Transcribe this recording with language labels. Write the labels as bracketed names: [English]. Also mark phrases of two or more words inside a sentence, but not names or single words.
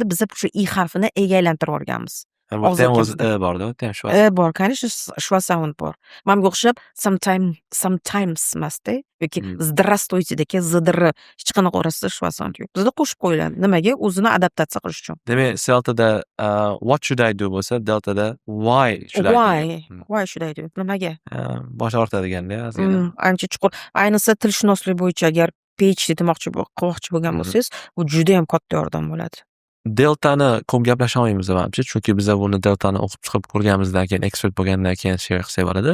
[Uzbek] Biz shu i harfini e ga aylantirib yuborganmiz. Bu yerda ham o'zi Og'zakimizda. borda, bu ham shu. Bor, конечно, [English] shva sound [Uzbek] bor. Manga o'xshab sometimes emasda yoki здравствуйте zidr hech qanaqa orasida [English] shva sound [Uzbek] yo'q. Bizda qo'shib qo'yiladi. Nimaga? O'zini adaptatsiya qilish uchun. Demak, Celtada [English] what should I do [Uzbek] bo'lsa, Deltada [English] why should I do? Why should I do? [Uzbek] Nimaga? Bosh ortadiganda ozgina. Ancha chuqur. Ayniqsa tilshunoslik bo'yicha agar PhD qilmoqchi bo'lgan bo'lsangiz, bu juda ham katta yordam bo'ladi. Deltani ko'p gaplasha olmaymiz manimcha, chunki biz buni Deltani o'qib chiqib ko'rganimizdan keyin, ekspert bo'lgandan keyin shay qilsak bo'ladi.